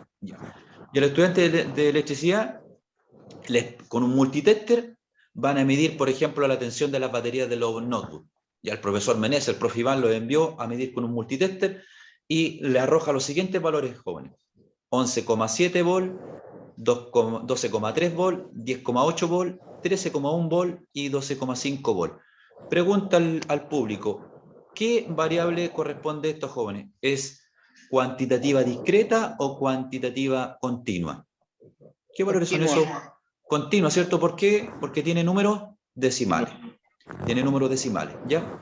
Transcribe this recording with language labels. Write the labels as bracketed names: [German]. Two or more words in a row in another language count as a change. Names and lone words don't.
[Spanish] ¿Ya? Y el estudiante de electricidad, con un multitester, van a medir, por ejemplo, la tensión de las baterías de los notebooks. Ya el profesor Menezes, el profe Iván, lo envió a medir con un multitester y le arroja los siguientes valores jóvenes. 11,7 volt, 12,3 volt, 10,8 volt, 13,1 volt y 12,5 volt. Pregunta al público, ¿qué variable corresponde a estos jóvenes? ¿Es cuantitativa discreta o cuantitativa continua? ¿Qué valores son esos? Continua, ¿cierto? ¿Por qué? Porque tiene números decimales. Tiene números decimales, ¿ya?